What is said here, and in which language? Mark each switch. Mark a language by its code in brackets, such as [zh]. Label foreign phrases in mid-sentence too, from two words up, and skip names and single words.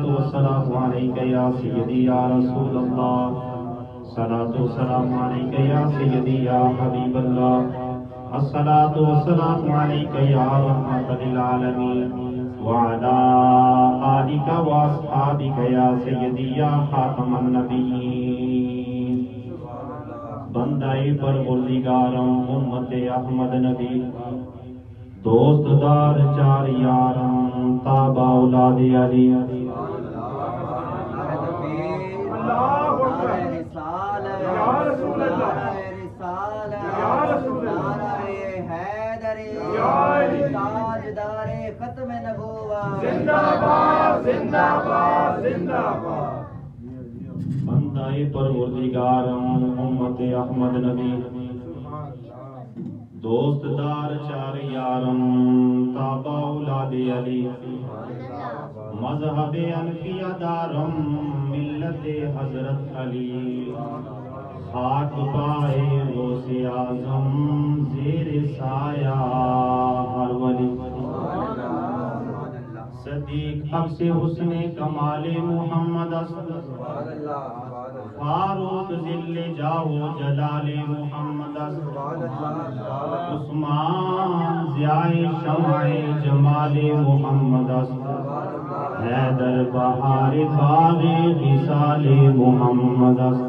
[ar] والسلام عليك يا سيدي يا رسول الله الصلاة والسلام عليك يا سيدي يا حبيب الله الصلاة والسلام عليك يا رحمة للعالمين وعلى آلك وأصحابك يا سيدي يا خاتم النبيين [fa] بندائی پروردگارم امت احمد نبی دوست دار چار یارم تابع اولاد علی [ur] ختم نبوت زندہ باد زندہ باد زندہ باد [fa] بندائی پروردگارم امت احمد نبی دوست دار چار یارم تابع اولاد علی مذہب انفیہ دارم ملت حضرت علی خاک پائے غوث اعظم زیر سایہ ہر ولی صدیق عکس حسن کمال محمد فاروق ذل جاو جلال محمد عثمان ضیاء شمع جمال محمد حیدر بہار باغ خصال محمد